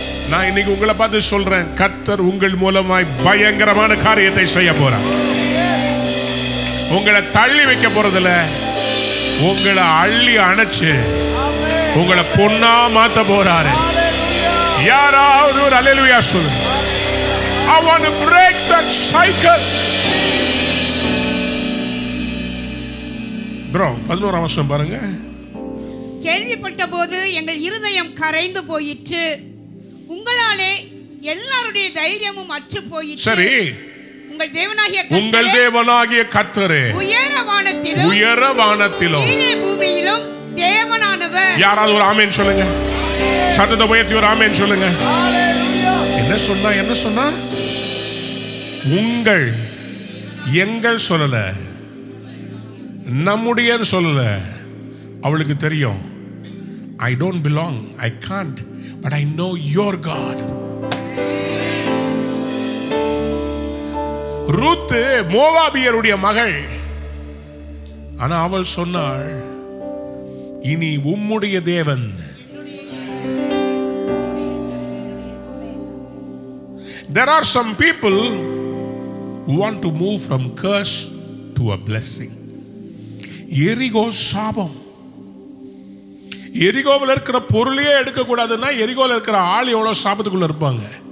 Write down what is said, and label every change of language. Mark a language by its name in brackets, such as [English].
[Tamil] நான் இன்னைக்கு உங்களை பார்த்து சொல்றேன், கர்த்தர் உங்கள் மூலமாய் பயங்கரமான காரியத்தை செய்ய போறார். உங்களை தள்ளி வைக்க போறதில்ல, உங்களை அள்ளி அணைச்சு உங்களை பொன்னா மாத்த போறாரு. யாராவது ஒரு அல்லேலூயா சொல்லுங்க. [English] I want to break that cycle. [Tamil] bro 11ஆம் வசனம் பாருங்க. கேள்விப்பட்ட போது எங்கள் இருதயம் கரைந்து போயிற்று, உங்களாலே எல்லாருடைய தைரியமும் அற்று போயிற்று. சரி, உங்கள் தேவனாகிய கர்த்தரே உயர வானத்திலும் கீழே பூமியிலும் தேவனானவர். யாராவது ஒரு ஆமென் சொல்லுங்க. சத்தத்தை உயர்த்தி ஒரு ஆமென் சொல்லுங்க. என்ன சொன்னா உங்கள், எங்கள் சொல்லல, நம்முடையன்னு சொல்லல, அவளுக்கு தெரியும். [English] I don't belong, I can't, but I know your God. [Tamil] ரூத்து மோவாபியருடைய மகள். ஆனா அவள் சொன்னாள், இனி உம்முடைய தேவன். [English] There are some people who want to move from curse to a blessing. [Tamil] எரிகோ சாபம். எரிகோவில் இருக்கிற பொருளையே எடுக்க கூடாதுன்னா எரிகோவில் இருக்கிற ஆள் எவ்வளவு சாபத்துக்குள்ள இருப்பாங்க.